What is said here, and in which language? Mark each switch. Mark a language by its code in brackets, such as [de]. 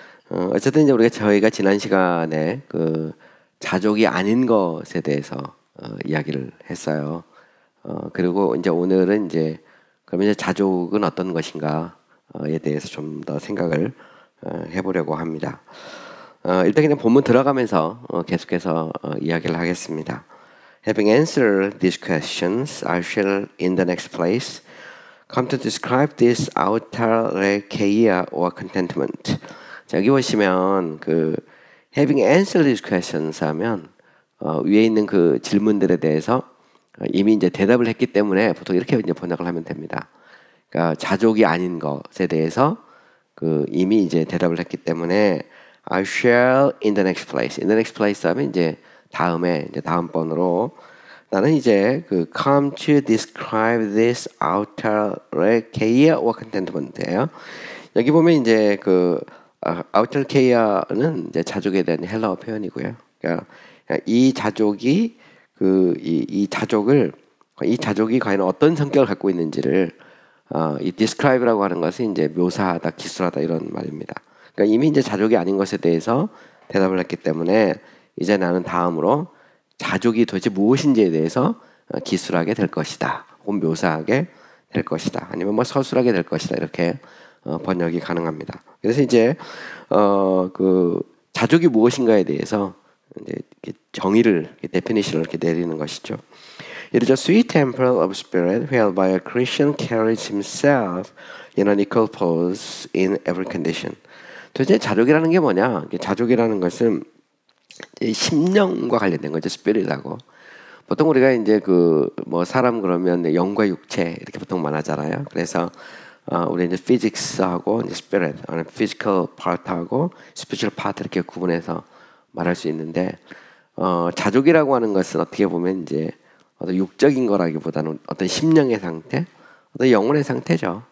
[ko] 어쨌든 이제 저희가 지난 시간에 그 자족이 아닌 것에 대해서 이야기를 했어요. 그리고 이제 오늘은 이제 그러면 이제 자족은 어떤 것인가에 대해서 좀 더 생각을 해보려고 합니다. 일단 그냥 본문 들어가면서 계속해서 이야기를 하겠습니다. [en] Having answered these questions, I shall in the next place come to describe this autarkeia or contentment. [ko] 자, 여기 보시면 그 [en] having answered these questions [ko] 하면 위에 있는 그 질문들에 대해서 이미 이제 대답을 했기 때문에 보통 이렇게 이제 번역을 하면 됩니다. 그러니까 자족이 아닌 것에 대해서 그 이미 이제 대답을 했기 때문에 [en] I shall in the next place. In the next place [ko] 하면 이제 다음에 이제 다음번으로 나는 이제 그 [en] come to describe this autarkeia or contentment [ko] 예요. 여기 보면 이제 그 autarkeia는 이제 자족에 대한 헬라어 표현이고요. 그러니까 이 자족이 이 자족이 과연 어떤 성격을 갖고 있는지를 이 describe라고 하는 것은 이제 묘사하다, 기술하다 이런 말입니다. 그러니까 이미 이제 자족이 아닌 것에 대해서 대답을 했기 때문에 이제 나는 다음으로 자족이 도대체 무엇인지에 대해서 기술하게 될 것이다. 혹은 묘사하게 될 것이다. 아니면 뭐 서술하게 될 것이다. 이렇게 번역이 가능합니다. 그래서 이제 그 자족이 무엇인가에 대해서 이제 정의를 definition을 이렇게 내리는 것이죠. [en] It is a sweet temper of spirit whereby a Christian carries himself in an equal pose in every condition. [ko] 도대체 자족이라는 게 뭐냐? 자족이라는 것은 심령과 관련된 거죠. 스피릿하고. 보통 우리가 이제 그 뭐 사람 그러면 영과 육체 이렇게 보통 말하잖아요. 그래서 우리 이제 피직스하고 이제 스피릿, 피지컬 파트하고 스피리추얼 파트 이렇게 구분해서 말할 수 있는데 자족이라고 하는 것은 어떻게 보면 이제 어떤 육적인 거라기보다는 어떤 심령의 상태, 어떤 영혼의 상태죠.